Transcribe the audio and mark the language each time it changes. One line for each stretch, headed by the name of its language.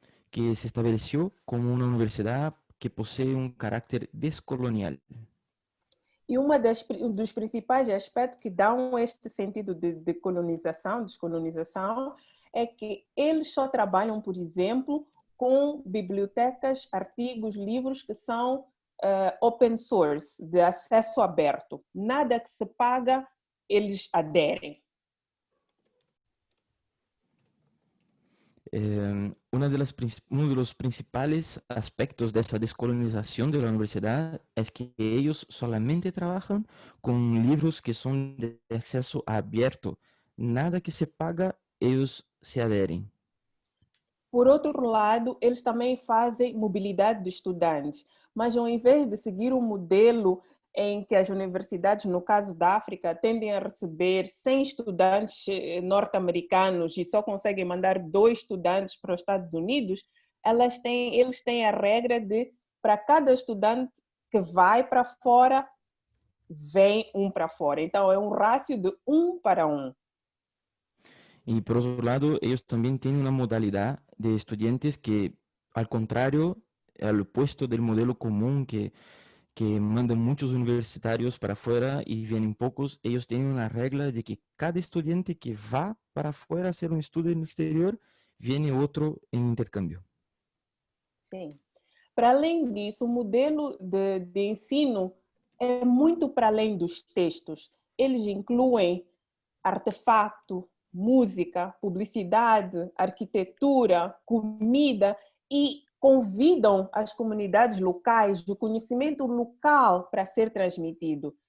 Spanish: que se estableció como una universidad que posee un carácter descolonial.
Portuguese: E um dos principais aspectos que dão este sentido de colonização, descolonização, é que eles só trabalham, por exemplo, com bibliotecas, artigos, livros que são open source, de acesso aberto. Nada que se paga, eles aderem.
Spanish: Uno de los principales aspectos de esta descolonización de la universidad es que ellos solamente trabajan con libros que son de acceso abierto. Nada que se paga, ellos se adherem.
Portuguese: Por outro lado, eles também fazem mobilidade de estudantes, mas ao invés de seguir um modelo em que as universidades, no caso da África, tendem a receber 100 estudantes norte-americanos e só conseguem mandar 2 estudantes para os Estados Unidos, eles têm a regra de, para cada estudante que vai para fora, vem um para fora. Então, é um rácio de 1 para 1.
Spanish: Y por otro lado, ellos también tienen una modalidad de estudiantes que, al contrario, al opuesto del modelo común que mandan muchos universitarios para afuera y vienen pocos, ellos tienen una regla de que cada estudiante que va para afuera a hacer un estudio en el exterior, viene otro en intercambio.
Portuguese: Sim. Para além disso, o modelo de ensino é muito para além dos textos. Eles incluem artefato, música, publicidade, arquitetura, comida e convidam as comunidades locais do conhecimento local para ser transmitido.